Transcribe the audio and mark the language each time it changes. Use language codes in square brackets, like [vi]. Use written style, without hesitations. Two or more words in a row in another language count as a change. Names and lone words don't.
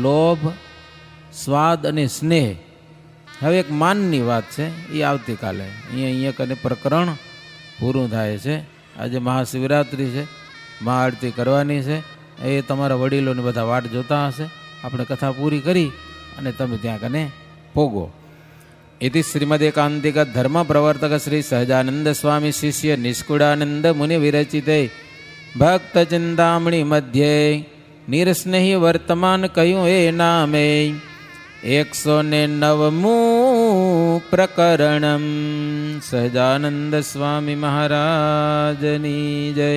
[gu] કામ, લોભ, સ્વાદ અને સ્નેહ, હવે એક માનની વાત છે, એ આવતીકાલે અહીંયા કને પ્રકરણ પૂરું થાય છે. આજે મહાશિવરાત્રિ છે, મહાઆરતી કરવાની છે. એ તમારા વડીલોને બધા વાટ જોતા હશે. આપણે કથા પૂરી કરી અને તમે ત્યાં કને પોગો. [sa] इति श्रीमदेकांतिक धर्म प्रवर्तक श्री सहजानंद स्वामी शिष्य निष्कुड़ानंद मुनि विरचिते भक्त चिंतामणि मध्य निरस्नेही वर्तमान कयूँ ए नामे 109 प्रकरणम सहजानंद स्वामी [gu] મહારાજની જય.